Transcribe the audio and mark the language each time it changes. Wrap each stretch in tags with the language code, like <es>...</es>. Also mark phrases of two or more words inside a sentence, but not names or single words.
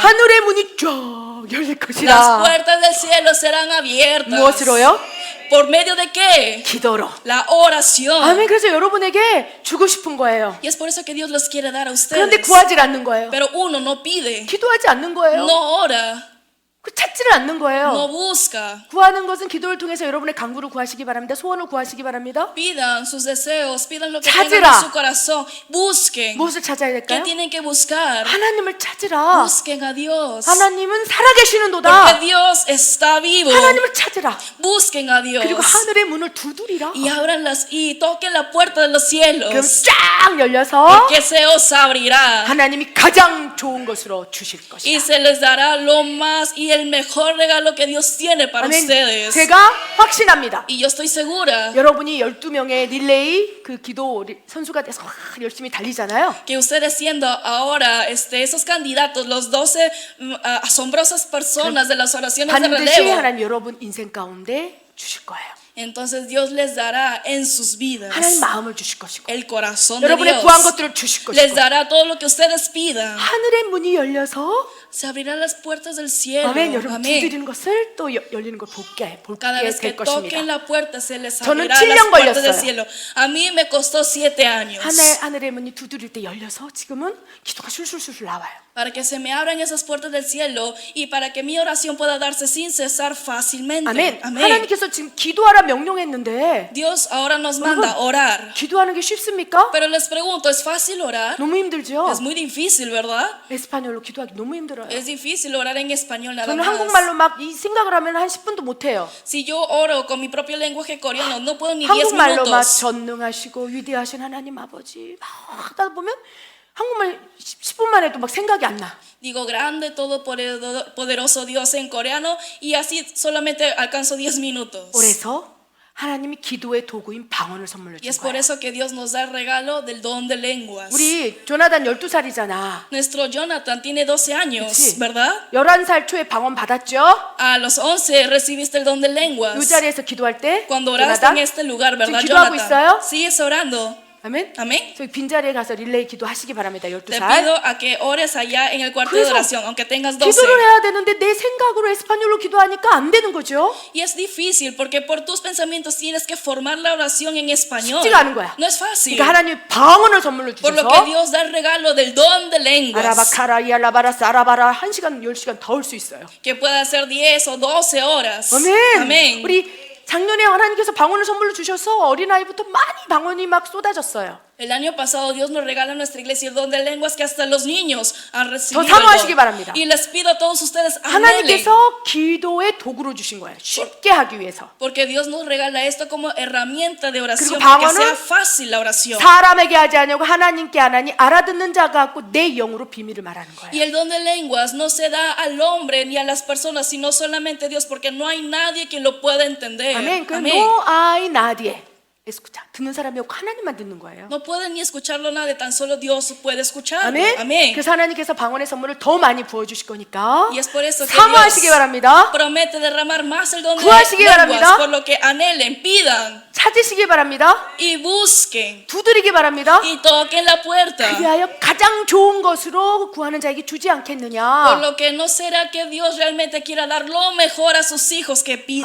<ko>하늘의 문이 쫙 열릴</ko> <es>las</es> <ko>것이라.</ko> <es>puertas del cielo serán abiertas.</es> <ko>무엇으로요?</ko> <es>¿Por medio de qué?</es> <ko>기도로.</ko> <es>La oración.</es> <ko>아멘. 그래서 여러분에게 주고 싶은 거예요.</ko> <es>Y es por eso que Dios los quiere dar a</es> <ko>그런데</ko> <es>ustedes.</es> <ko>구하지 않는 거예요.</ko> <es>Pero uno no pide,</es> <ko>기도하지 않는 거예요.</ko> <es>no ora,</es> <ko>그 찾지를 않는 거예요.</ko> <es>no busca.</es> <ko>구하는 것은 기도를 통해서 여러분의 간구를 구하시기 바랍니다. 소원을 구하시기 바랍니다.</ko> <es>Pidan sus deseos, pidan lo que</es> <ko>찾으라.</ko> <es>tengan en su corazón. Busquen.</es> <ko>무엇을 찾아야</ko> <es>¿Qué</es> <ko>될까요?</ko> <es>tienen que buscar?</es> <ko>하나님을 찾으라.</ko> <es>Busquen a Dios.</es> <ko>하나님은 살아계시는도다.</ko> <es>Porque Dios está vivo.</es> <ko>하나님을 찾으라.</ko> <es>Busquen a Dios.</es> <ko>그리고 하늘의 문을 두드리라.</ko> <es>Y abranlas y toquen la puerta de los</es> <ko>그럼</ko> <es>cielos.</es> <ko>쫙 열려서</ko> <es>Que se os abrirá.</es> <ko>하나님이 가장 좋은 것으로 주실 것이다.</ko> <es>Y se les dará lo más y el mejor regalo que Dios tiene para</es> <ko>아멘.</ko> <es>ustedes.</es> <ko>제가 확신합니다.</ko> <es>Y yo estoy segura</es> <ko>여러분이 12명의 릴레이 그 기도 선수가 돼서 열심히 달리잖아요.</ko> <es>que ustedes siendo ahora esos candidatos, los 12 asombrosas personas de las oraciones de</es> <ko>반드시</ko> <es>relevo,</es> <ko>하나님 여러분 인생 가운데 주실 거예요.</ko> <es>entonces Dios les dará en sus vidas</es> <ko>하나님 마음을 주실 것이고</ko> <es>el corazón de</es> <ko>여러분의</ko> <es>Dios.</es> <ko>구한 것들을 주실</ko> <es>Les</es> <ko>것이고</ko> <es>dará todo lo que ustedes pidan.</es> <ko>하늘의 문이 열려서</ko> <es>Se abrirán las puertas del cielo.</es> <ko>아멘. 여러분</ko> <es>Amén.</es> <ko>두드리는 것을 또 열리는 걸 볼게</ko> <es>Cada vez que</es> <ko>될 것입니다.</ko> <es>toquen la puerta se les</es> <ko>저는</ko> <es>abrirá</es> <ko>7년</ko> <es>las puertas del</es> <ko>걸렸어요.</ko> <es>cielo. A mí me costó 7 años</es> <ko>하늘의 문이 두드릴 때 열려서 지금은 기도가 술술술 나와요.</ko> <es>para que se me abran esas puertas del cielo y para que mi oración pueda darse sin cesar fácilmente.</es> <ko>아멘.</ko> <es>Amén.</es> <ko>하나님께서 지금 기도하라 명령했는데</ko> <es>Dios ahora nos manda orar.</es> <ko>기도하는 게 쉽습니까?</ko> <es>Pero les pregunto, ¿es fácil orar?</es> <ko>너무 힘들죠.</ko> <es>Es muy difícil, ¿verdad?</es> <ko>에스파뇰로 기도하기 너무 힘들어요.</ko> <es>Es difícil orar en español nada</es> <ko>저는</ko> <es>más.</es> <ko>한국말로 막 이 생각을 하면 한 10분도 못 해요.</ko> <es>Si yo oro con mi propio lenguaje coreano, no puedo ni 10</es> <ko>한국말로 막</ko> <es>minutos.</es> <ko>전능하시고 위대하신 하나님 아버지 막 하다 보면 한국말 10분만 해도 막 생각이 안 나.</ko> <es>Digo, grande, todopoderoso Dios en coreano y así solamente alcanzo 10 minutos.</es> <ko>그래서 하나님이 기도의 도구인 방언을 선물로</ko> <es>Y</es> <ko>준</ko> <es>es por</es> <ko>거예요.</ko> <es>eso que Dios nos da el regalo del don de lenguas.</es> <ko>우리 조나단 12살이잖아.</ko> <es>Nuestro Jonathan tiene 12 años,</es> <ko>그치?</ko> <es>¿verdad?</es> <ko>11살 초에 방언 받았죠?</ko> <es>A los 11 recibiste el don de lenguas.</es> <ko>이 자리에서 기도할 때</ko> <es>Cuando oraste</es> <ko>조나단</ko> <es>en este lugar, ¿verdad,</es> <ko>지금 기도하고</ko> <es>Jonathan?</es> <ko>있어요?</ko> <es>¿Sigues orando?</es> <ko>아멘.</ko> <es>Amén.</es> <ko>저기 빈자리에 가서 릴레이 기도하시기 바랍니다.</ko> <es>Te</es> <ko>12살.</ko> <es>pido a que ores allá en el cuarto de</es> <ko>그래서</ko> <es>oración, aunque tengas 12.</es> <ko>기도를 해야 되는데 내 생각으로 에스파뇰로 기도하니까 안 되는 거죠.</ko> <es>Y es difícil porque por tus pensamientos tienes que formar la oración en español.</es> <ko>쉽지가 않은 거야.</ko> <es>No es fácil.</es> <ko>그러니까 하나님이 방언을 선물로</ko> <es>Por lo que</es> <ko>주셔서</ko> <es>Dios da el regalo del don de lenguas, 아라바카라 이알라바라 사라바라</es> <ko>1시간 10시간 더 올 수 있어요.</ko> <es>que pueda ser 10 o 12 horas.</es> <ko>아멘.</ko> <es>Amén.</es> <ko>우리 작년에 하나님께서 방언을 선물로 주셔서 어린아이부터 많이 방언이 막 쏟아졌어요.</ko> <es>El año pasado Dios nos regala a nuestra iglesia el don de lenguas que hasta los niños han recibido.</es> <ko>더 사모하시기</ko> <es>el don.</es> <ko>바랍니다.</ko> <es>Y les pido a todos ustedes anhelen,</es> <ko>하나님께서 기도의 도구로 주신 거예요. 쉽게 하기 위해서.</ko> <es>porque Dios nos regala esto como herramienta de oración</es> <ko>그리고</ko> <es>para que</es> <ko>방언은</ko> <es>sea fácil la oración.</es> <ko>사람에게 하지 않냐고 하나님께 하나니 알아듣는 자가 갖고 내 영으로 비밀을 말하는</ko> <es>Y</es> <ko>거예요.</ko> <es>el don de lenguas no se da al hombre ni a las personas, sino solamente a Dios, porque no hay nadie que lo pueda entender.</es> <ko>아멘. 그</ko> <es>Amén. no hay nadie. escucha.</es> <ko>듣는 사람이 없고 하나님만 듣는 거예요.</ko> <es>No pueden ni escucharlo nadie, tan solo Dios puede escucharlo.</es> <ko>아멘.</ko> <es>Amén.</es> <ko>그래서 하나님께서 방언의 선물을 더 많이 부어 주실 거니까</ko> <es>Y es por eso que</es> <ko>사모하시기</ko> <es>Dios</es> <ko>바랍니다.</ko> <es>promete derramar más el don de</es> <ko>구하시기</ko> <es>lenguas,</es> <ko>바랍니다.</ko> <es>por lo que anhelen, pidan</es> <ko>찾으시기 바랍니다.</ko> <es>y busquen</es> <ko>두드리기 바랍니다.</ko> <es>y toquen la puerta.</es> <ko>그리하여 가장 좋은 것으로 구하는 자에게 주지</ko> <es>Por</es> <ko>않겠느냐.</ko> <es>lo que no será que Dios realmente quiera dar lo mejor a sus hijos que piden.</es>